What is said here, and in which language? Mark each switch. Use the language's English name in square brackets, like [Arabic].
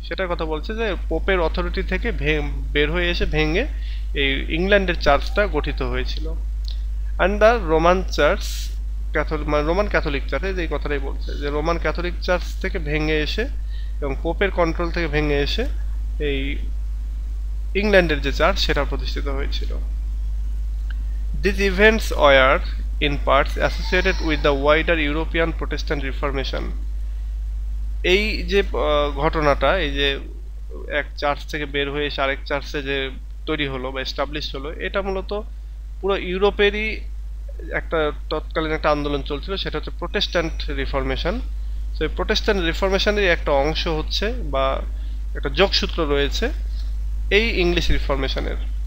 [Bangla] সেটার কথা বলছে যে পোপের অথরিটি থেকে বের হয়ে এসে ভেঙে এই ইংল্যান্ডের চার্চটা গঠিত হয়েছিল। [English] and the Roman church, [Bangla] Catholic মানে রোমান ক্যাথলিক চার্চ, এই কথাটাই বলছে যে রোমান ক্যাথলিক চার্চ থেকে ভেঙে এসে এবং পোপের কন্ট্রোল থেকে ভেঙে এসে এই ইংল্যান্ডের যে চার্চ সেটা প্রতিষ্ঠিত হয়েছিল। [English] These events were in parts associated with the wider European Protestant Reformation. [Bangla] এই যে ঘটনাটা, এই যে এক চার্চ থেকে বের হয়ে এসে আরেক চার্চে যে তৈরি হলো বা এস্টাবলিশ হলো, এটা মূলত পুরো ইউরোপেরই একটা তৎকালীন একটা আন্দোলন চলছিল, সেটা হচ্ছে প্রোটেস্ট্যান্ট রিফরমেশন। তো এই প্রোটেস্ট্যান্ট রিফরমেশনের একটা অংশ হচ্ছে বা একটা যোগসূত্র রয়েছে এই ইংলিশ রিফরমেশনের।